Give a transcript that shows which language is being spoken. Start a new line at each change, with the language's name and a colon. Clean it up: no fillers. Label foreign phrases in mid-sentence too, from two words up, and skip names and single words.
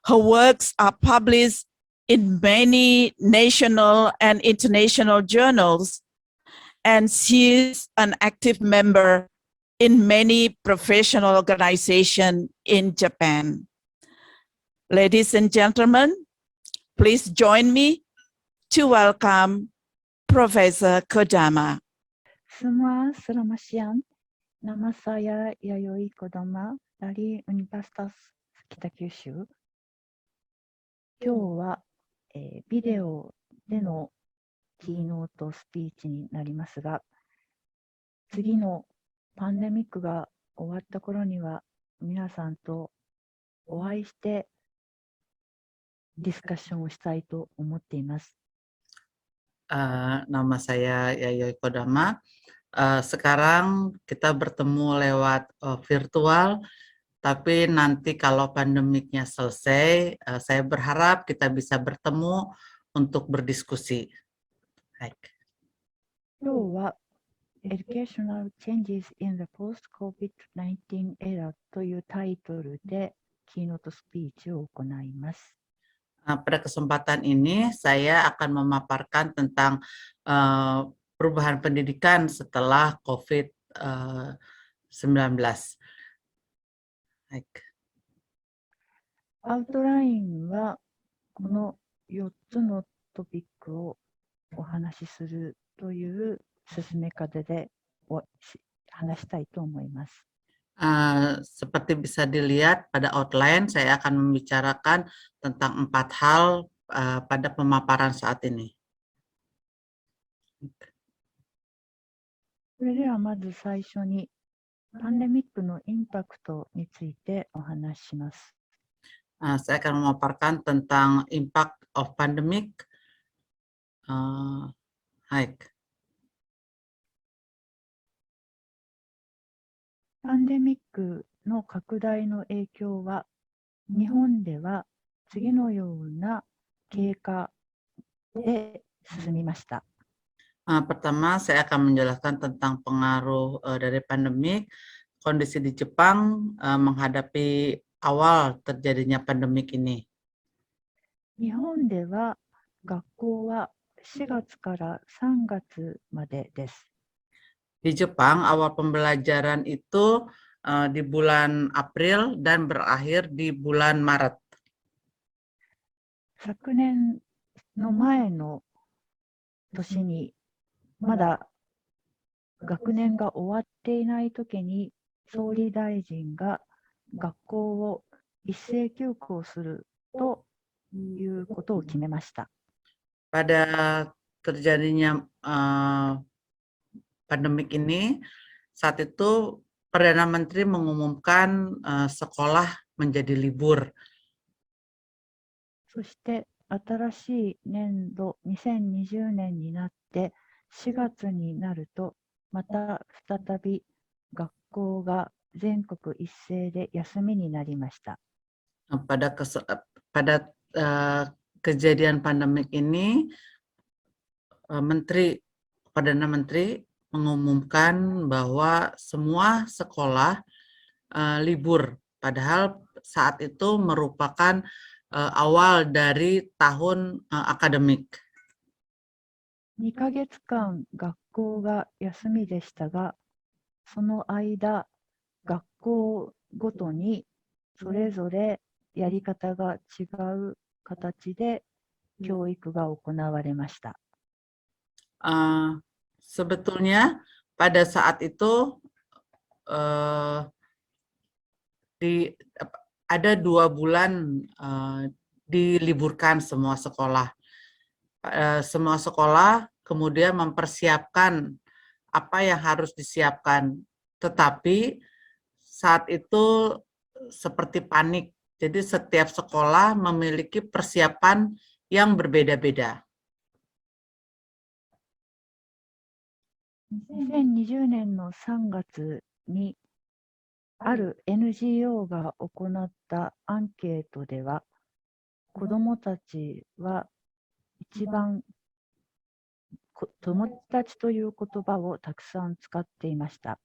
English: Her works are published in many national and international journals, and she is an active member in many professional organizations in Japan. Ladies and gentlemen, please join me to welcome Professor Kodama.
Indonesian: Semua selamat siang. Nama saya Yaoi Kodama dari Universitas Kita-Kyushu.
Japanese: 今日は、ビデオでのキーノートスピーチになりますが、次のパンデミックが終わった頃には皆さんとお会いしてディスカッションをしたいと思っています。
Indonesian: Nama saya Yaoi Kodama. Sekarang kita bertemu lewat virtual, tapi nanti kalau pandemiknya selesai, saya berharap kita bisa bertemu untuk berdiskusi. Baik.
Japanese: 今日は Educational Changes in the Post-COVID-19 Era というタイトルでキーノートスピーチを行います。
Indonesian: Pada kesempatan ini, saya akan memaparkan tentang perubahan pendidikan setelah COVID-19.
Japanese: アウトラインはこの4つのトピックをお話しするという進め方で話したいと思います。
Indonesian: Seperti bisa dilihat pada outline, saya akan membicarakan tentang 4 hal pada pemaparan saat ini.
Japanese: それではまず最初にパンデミックのインパクトについてお話しします。
Indonesian: Saya akan memaparkan tentang
English: impact of pandemic.
Japanese: はい。パンデミックの拡大の影響は、日本では次のような経過で進みました。
Indonesian: Pertama, saya akan menjelaskan tentang pengaruh dari pandemik. Kondisi di Jepang menghadapi awal terjadinya pandemik ini.
Japanese: 日本では学校は4月から3月までです。
Indonesian: Di Jepang, awal pembelajaran itu di bulan April dan berakhir di bulan Maret.
Japanese: 昨年の前の年に、まだ学年が終わっていないときに、総理大臣が学校を一斉休校するということを決めました。
Indonesian: Pada terjadinya pandemik ini, saat itu Perdana Menteri mengumumkan sekolah menjadi libur.
Japanese: そして新しい年度2020年になって4月になるとまた再び学校が全国一斉で休みになりました。
Indonesian: Pada kejadian pandemik ini, Perdana Menteri mengumumkan bahwa semua sekolah libur, padahal saat itu merupakan awal dari tahun akademik.
Japanese: 2 ヶ月間学校が休みでしたが、その間、学校ごとにそれぞれやり方が違う形で教育が行われました。
Indonesian: Sebetulnya pada saat itu ada 2 bulan diliburkan semua sekolah. Semua sekolah kemudian mempersiapkan apa yang harus disiapkan. Tetapi saat itu seperti panik. Jadi setiap sekolah memiliki persiapan yang berbeda-beda.
Japanese: 2020 年の3月にある NGO が行ったアンケートでは、子どもたちは一番友達という言葉をたくさん使っていました。